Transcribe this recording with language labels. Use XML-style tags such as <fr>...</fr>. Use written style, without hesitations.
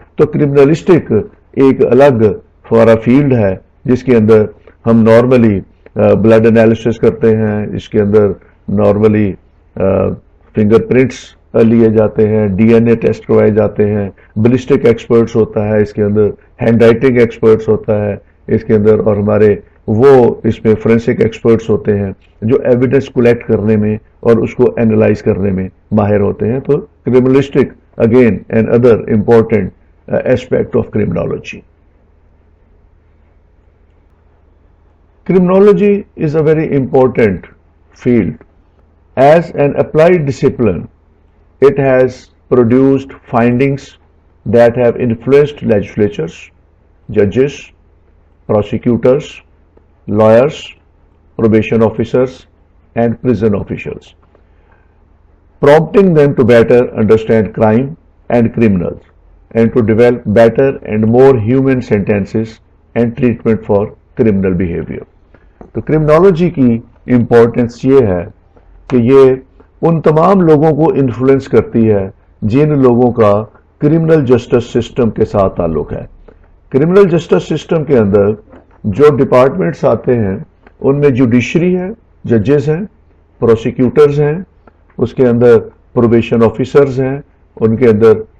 <ur>تو کرمنلسٹک ایک الگ فارا فیلڈ ہے جس کے اندر ہم نارملی بلڈ انالیسس کرتے ہیں، اس کے اندر نارملی فنگر پرنٹس لیے جاتے ہیں، ڈی این اے ٹیسٹ کروائے جاتے ہیں، بلسٹک ایکسپرٹس ہوتا ہے، اس کے اندر ہینڈ رائٹنگ ایکسپرٹس ہوتا ہے اس کے اندر، اور ہمارے وہ اس میں فورینسک ایکسپرٹس ہوتے ہیں جو ایویڈنس کلیکٹ کرنے میں اور اس کو اینالائز کرنے میں ماہر ہوتے ہیں.</ur> <en>تو criminalistic again another important aspect of criminology. Criminology is a very important field. As an applied discipline, it has produced findings that have influenced legislatures, judges, prosecutors, lawyers, probation officers, and prison officials, prompting them to better understand crime and criminals, and to develop better and more human sentences and treatment for criminal behavior.</en> <ur>تو criminology کی importance یہ ہے کہ یہ ان تمام لوگوں کو influence کرتی ہے جن لوگوں کا کرمنل جسٹس سسٹم کے ساتھ تعلق ہے. کرمنل جسٹس سسٹم کے اندر جو ڈپارٹمنٹس آتے ہیں ان میں جوڈیشری ہے، ججز ہیں، پروسیکیوٹرز ہیں، اس کے اندر پروبیشن آفیسرز ہیں، ان کے اندر</ur>